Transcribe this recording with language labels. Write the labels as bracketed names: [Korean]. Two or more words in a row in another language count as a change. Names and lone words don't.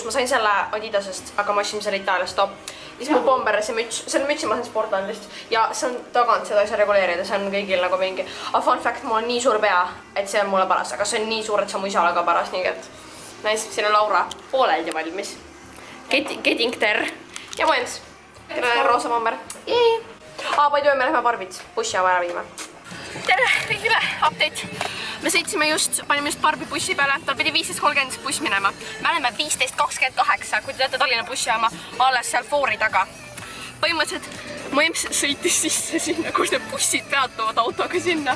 [Estonian] Ma sain selle Adidasest, aga ma ostsin selle Itaaliast top. Siis mu Bombersi müts. Selle mütsi ma sain Sportlandist. Ja see on tagant, seda ei saa reguleerida. See on kõigil nagu mingi. Aga [English] fun fact, [Estonian] mul on nii suur pea, et see on mulle paras. Aga see on nii suur, et see on mu isale ka paras. Nii et nice. Siin on Laura pooleldi valmis. [English] Getting there. [Estonian] Ja mõems. Kelle roosa bomber. [English] By the way, [Estonian] me läheme Barbit bussijaama ära viima. Tere kõigile, update. Me sõitsime panime just Barbi bussi peale, tal pidi 15.30 buss minema. Me oleme 15.28, kui te teate Tallinna bussijaama, alles seal foori taga. Põhimõtteliselt mu emps sõitis sisse sinna, kus need bussid peatuvad autoga sinna.